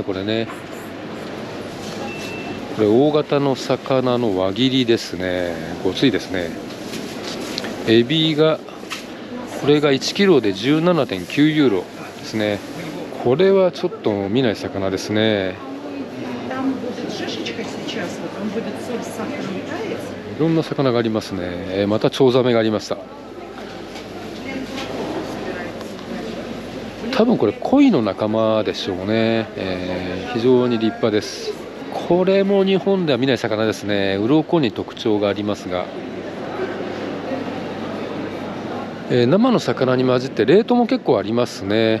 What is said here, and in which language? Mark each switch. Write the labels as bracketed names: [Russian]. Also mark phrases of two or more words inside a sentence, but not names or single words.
[Japanese] これね、これ大型の魚の輪切りですね。ごついですね。エビが、これが1キロで 17.9 ユーロですね。これはちょっと見ない魚ですね。 [Russian] там будет шишечка сейчас, вот он будет соль с сахаром таять. [Japanese] いろんな魚がありますね。またチョウザメがありました。多分これ鯉の仲間でしょうね。非常に立派です。これも日本では見ない魚ですね。鱗に特徴がありますが、生の魚に混じって冷凍も結構ありますね。